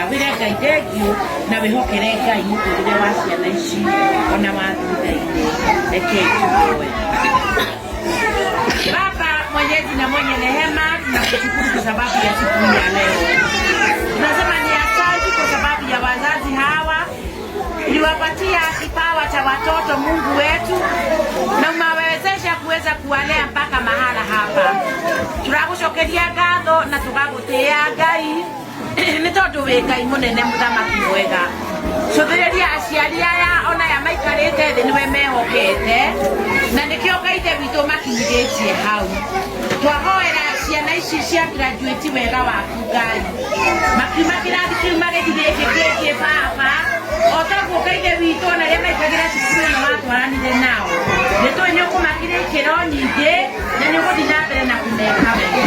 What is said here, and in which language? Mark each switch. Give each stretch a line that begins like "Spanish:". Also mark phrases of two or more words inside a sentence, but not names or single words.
Kikuyu: Wĩre Ngai thengiũ na wĩhokere Ngai mũtũrĩre wa ciana ici ona wa thutha-inĩ. Rekei tũhoe.
Swahili: Baba Mwenyezi na mwenye rehema, tunakushukuru kwa sababu ya siku hii ya leo. Tunasema ni asante kwa sababu ya wazazi hawa. Uliwapatia kipawa cha watoto Mungu wetu na umewawezesha kuweza kuwalea mpaka mahala hapa.
Kikuyu: Tunakushokeria ngatho na tugagutia Ngai ni tondu wi Ngai munene muthamaki mwega. Cũthĩrĩria aciari aya ona ya maikarĩte thĩ niwe mehokete na nĩkĩo Ngai witũ makinyithĩtie hau. Twahoera ciana ici cia graduate wega waku Ngai, makiuma kĩrathi kĩu magĩthiĩ gĩkĩ baba otaguo Ngai witũ na rĩrĩa maikagĩra cukuru ĩno watwaranire nao nĩtũĩ nĩũkũmakĩria ikĩro nyingĩ na nĩũgũthiĩ na mbere na kũmeka wega.